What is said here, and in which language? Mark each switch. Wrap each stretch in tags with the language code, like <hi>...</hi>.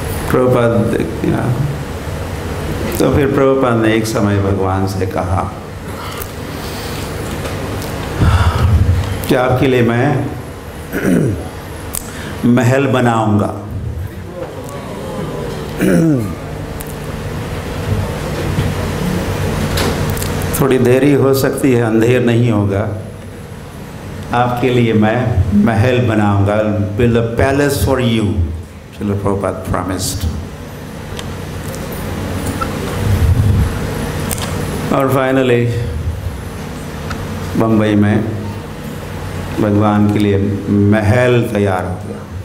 <hi>प्रभुपाद, तो फिर प्रभुपाद ने एक समय भगवान से कहा कि आपके लिए मैं महल बनाऊंगा। थोड़ी देरी हो सकती है, अंधेर नहीं होगा। आपके लिए मैं महल बनाऊंगा,</hi> <en>build a palace for you, Srila Prabhupada promised।</en> <hi>और फाइनली बम्बई में भगवान के लिए महल तैयार हो गया।</hi>